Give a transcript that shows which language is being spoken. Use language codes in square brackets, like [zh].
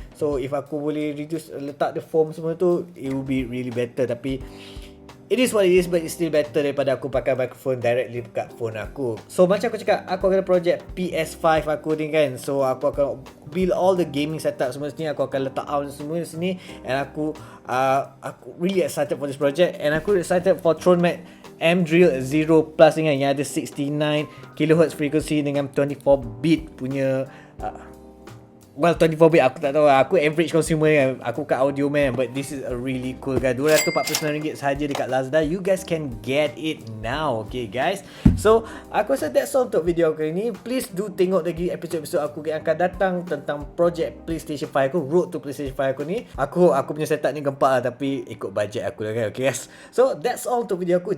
[en] So if [ms] aku boleh [en] reduce, letak the foam [ms] semua tu, [en] it will be really better. Tapi it is what it is, but it's still better [ms] daripada aku pakai [en] microphone directly [ms] dekat phone aku. So macam aku cakap, aku akan ada project PS5 aku ni kan. So aku akan build [en] all the gaming setup [ms] semua sini. Aku akan letak out semua sini. [en] And aku really excited for this project. And aku excited for THRONMAX MDRILL 0 Plus ni kan, yang ada 69 kHz frequency dengan 24 bit punya well, 24 bit [ms] aku tak tahu, aku average consumer kan, aku kat audio man, [en] but this is a really cool guys. [ms] RM249 sahaja dekat Lazada. [en] You guys can get it now, okay guys. [ms] So aku rasa [en] that's all [ms] untuk video kali ni. [en] Please do [ms] tengok lagi episod-episod aku yang akan datang tentang project PlayStation 5 aku, road to PlayStation 5 aku ni. Aku punya setup ni gempak lah, tapi ikut budget aku lah kan, okay guys. So [en] that's all [ms] untuk video aku.